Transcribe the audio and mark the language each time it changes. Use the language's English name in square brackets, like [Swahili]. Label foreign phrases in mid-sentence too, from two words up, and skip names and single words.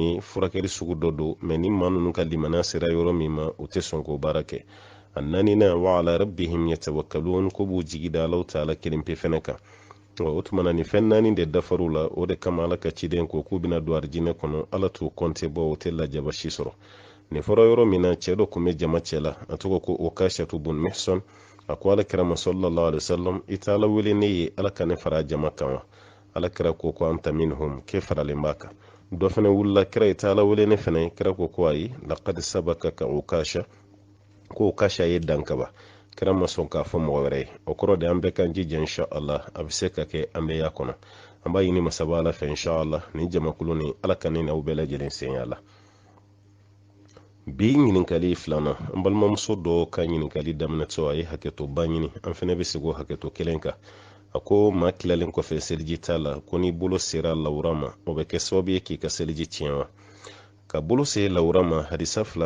[Bambara] ye furakɛli sugu dɔ don mɛ ni maa ninnu ka limaniya sera yɔrɔ min ma u tɛ sɔn k'o baara kɛ a naaninan [Arabic] وعلى ربهم يتوكلون [Bambara] ko b'u jigi da Alahu taala kelen pe fɛnɛ kan o tumana ni fɛn 4 de dafar'u la o de kama ala ka ciden ko k'u bɛna don arijinɛ kɔnɔ ala t'u kɔnte bɔ o tɛ lajaba si sɔrɔ nin fɔra yɔrɔ min na cɛ dɔ tun bɛ jama cɛ la a tɔgɔ ko Ukashatu bun Mihsan a ko alakira [Arabic] صلى الله عليه وسلم [Bambara] i tɛ ala wele ne ye ala ka ne fara jama kan wa alakira ko [Arabic] أنت منهم [Bambara] ke faralen b'a kan dɔ fɛnɛ wulila kira i tɛ ala wele ne fɛnɛ kira ko ayi [Arabic] لقد سبقك عكاشة [Bambara] ko Ukasha ye dankaba kira ma sɔn k'a fɔ mɔgɔ wɛrɛ ye o kɔrɔ de an bɛɛ kan jija inshallah a bɛ se ka kɛ an bɛ y'a kɔnɔ an b'a ɲini masaba ala fɛ inshallah ni jamakulu ni ala ka ne n'aw bɛɛ lajɛlen senya la bi ɲininkali filanan an balimamuso dɔ ka ɲininkali daminɛtɔ a ye hakɛto ba ɲini an fɛnɛ bɛ sigi o hakɛto kelen kan a ko maa tilalen kɔfɛ seliji t'a la ko n'i bolo sera lawura ma o bɛ kɛ sababu ye k'i ka seliji tiɲɛ wa ka bolo se lawura ma hadisa 2